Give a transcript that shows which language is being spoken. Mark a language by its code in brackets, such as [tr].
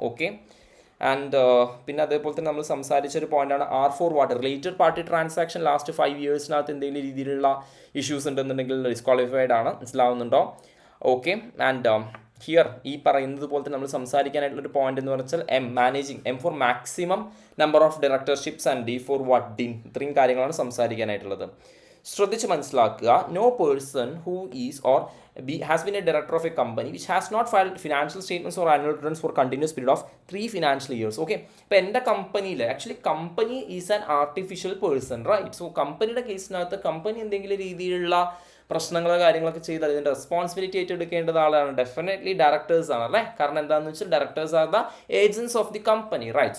[ml] Okay, and പിന്നെ അതേപോലെ തന്നെ നമ്മൾ സംസാരിച്ചൊരു പോയിന്റാണ് R4 related party transaction last 5 years എന്തെങ്കിലും രീതിയിലുള്ള ഇഷ്യൂസ് ഉണ്ടെന്നുണ്ടെങ്കിൽ ഡിസ്ക്വാളിഫൈഡ് ആണ്. മനസ്സിലാവുന്നുണ്ടോ? ഓക്കെ, ആൻഡ് ഹിയർ ഈ പറയുന്നത് പോലെ തന്നെ നമ്മൾ സംസാരിക്കാനായിട്ടുള്ളൊരു പോയിന്റ് എന്ന് പറഞ്ഞാൽ M for [en] maximum number of directorships [ml] and D for didn't. ഇത്രയും കാര്യങ്ങളാണ് സംസാരിക്കാനായിട്ടുള്ളത്. ശ്രദ്ധിച്ച് മനസ്സിലാക്കുക. [en] No person who is or has been a director of a company which has not filed financial statements or annual returns for continuous period of 3 financial years. Okay, ഇപ്പോൾ എൻ്റെ കമ്പനിയിൽ actually company is an artificial person, right? [ml] So കമ്പനിയുടെ കേസിനകത്ത് company എന്തെങ്കിലും രീതിയിലുള്ള പ്രശ്നങ്ങളോ കാര്യങ്ങളൊക്കെ ചെയ്ത് അതിൻ്റെ റെസ്പോൺസിബിലിറ്റി ഏറ്റെടുക്കേണ്ടത് ആളാണ് ഡെഫിനറ്റ്ലി ഡയറക്ടേഴ്സ് ആണ്, അല്ലേ? കാരണം എന്താണെന്ന് വെച്ചാൽ [en] Directors are the agents of the company, right?